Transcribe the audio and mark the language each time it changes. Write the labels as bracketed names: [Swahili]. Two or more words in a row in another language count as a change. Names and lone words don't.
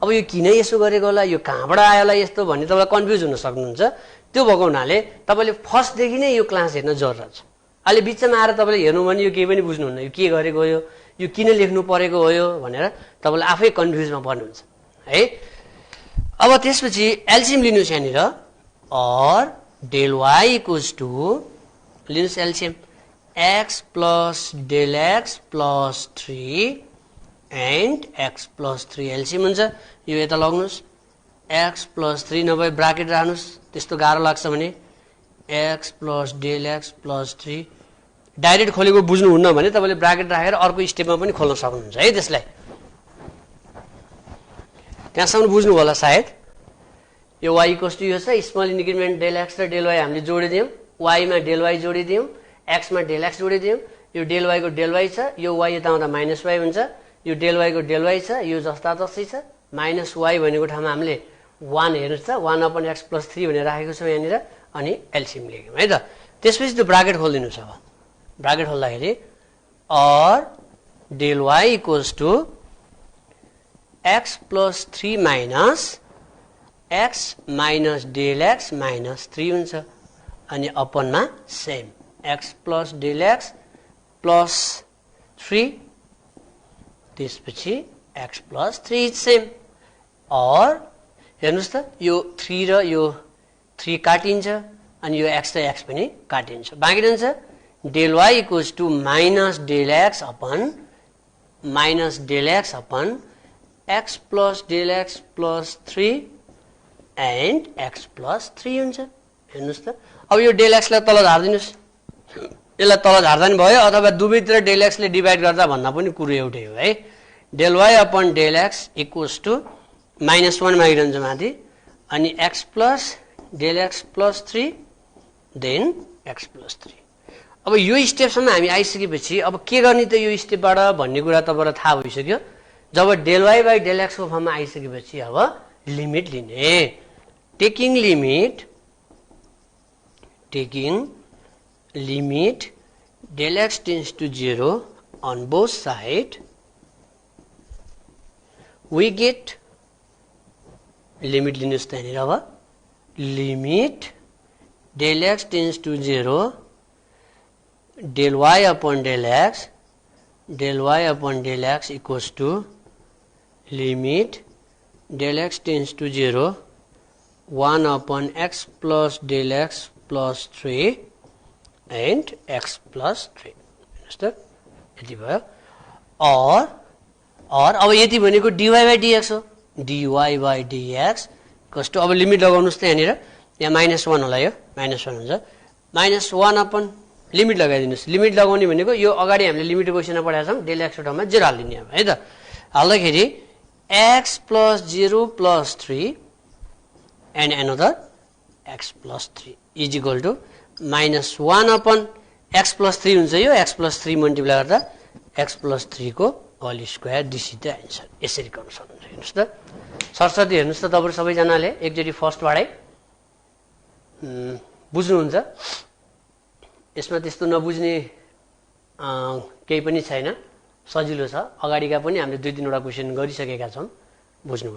[Nepali] यो किन यसो गरेको होला यो कहाँबाट आयो होला यस्तो भन्ने तपाईलाई कन्फ्युज हुन सक्नुहुन्छ त्यो भएको हुनाले तपाईले फर्स्ट देखि नै यो क्लास हेर्न जरुरत छ अहिले बिचमा आएर तपाईले हेर्नु भने यो केही पनि बुझ्नुहुन्न यो के गरेको हो यो किन लेख्नु परेको हो यो भनेर तपाईले आफै कन्फ्युजमा पर्नुहुन्छ है अब त्यसपछि एलसीएम लिनुस् यहाँनिर [English] or del y equals [Nepali] to लिनुस् एलसीएम [English] x plus del x plus 3 and x plus 3 [Nepali] एलसीएम हुन्छ यो यता लग्नुस् [English] x plus 3 [Nepali] नभए ब्राकेट राख्नुस् त्यस्तो गाह्रो लाग्छ भने [English] x plus del x plus 3 [Nepali] डाइरेक्ट खोलेको बुझ्नुहुन्न भने तपाईले ब्राकेट राखेर अर्को स्टेपमा पनि खोल्न सक्नुहुन्छ है त्यसलाई त्यहाँसम्म बुझ्नु होला सायद यो y = यो छ [English] small increment del x [Nepali] र del y हामीले जोडिदियौ y मा del y जोडिदियौ x मा del x जोडिदियौ यो del y को del y छ यो y यता आउँदा माइनस y हुन्छ यो del y को del y छ यो जस्ता जस्तै छ माइनस y भनेको ठाउँमा हामीले 1 हेर्नुस् त 1/x plus 3 भनेर राखेको छौं यहाँनिर अनि एलसीएम लेख्यौं है त त्यसपछि त्यो ब्राकेट खोल्दिनुस् अब ब्राकेट खोल्दाखेरि [English] or del y equals to x plus 3 minus x minus del x minus 3 [Nepali] हुन्छ अनि अपनमा सेम [English] x plus del x plus 3 [Nepali] त्यसपछि [English] x plus 3 is same or [Nepali] हेर्नुस् त यो 3 र यो 3 काटिन्छ अनि यो x र x पनि काटिन्छ बाँकी रहन्छ [English] del y equals to minus del x upon x plus del x plus 3 and x plus 3 [Nepali] हुन्छ हेर्नुस् त अब यो del x लाई तल झार्दिनुस् यसलाई तल झार्दा नि भयो अथवा दुवैतिर del x ले डिभाइड गर्दा भन्दा पनि कुरो एउटै हो है [English] del y upon del x equals to -1 [Nepali] मागिरहन्छ माथि अनि [English] x plus del x plus 3 then x plus 3 [Nepali] अब यो स्टेपसम्म हामी आइसकेपछि अब के गर्ने त यो स्टेपबाट भन्ने कुरा तपाईलाई थाहा भइसक्यो जब [English] del y by del x [Nepali] को फर्ममा आइसकेपछि अब [English] limit लिने taking लिमिट del x tends to 0 on both sides we get लिमिट [Nepali] लिनुस् त हैन अब [English] लिमिट del x tends to 0 del y upon del x equals to limit del x tends to 0 1 upon x plus del x plus 3 and x plus 3 understood [Nepali] यति भयो or अब यति भनेको [English] dy by dx [Nepali] हो [English] dy by dx [Nepali] कस्तो अब लिमिट लगाउनुस् त यहाँनिर यहाँ -1 होला यो -1 हुन्छ -1 अपन लिमिट लगाइदिनुस् लिमिट लगाउने भनेको यो अगाडि हामीले लिमिट क्वेशनमा पढाएको छौं del x को ठाउँमा 0 हाल्दिने अब है त हाल्दाखेरि [English] x plus 0 plus 3 and another x plus 3 is equal to -1 upon x plus 3 [Nepali] हुन्छ यो [English] x plus 3 [Nepali] मल्टिप्लाई गर्दा [English] x plus 3 [Nepali] को [English] whole square this is the answer [Nepali] यसरी गर्न सक्नुहुन्छ हेर्नुस् त सरस्वती हेर्नुस् त तपाईहरु सबैजनाले एकचोटी फर्स्टबाटै बुझ्नुहुन्छ यसमा त्यस्तो नबुझ्ने केही पनि छैन सजिलो छ अगाडिका पनि हामीले 2-3 वटा क्वेशन गरिसकेका छौं बुझ्नुभयो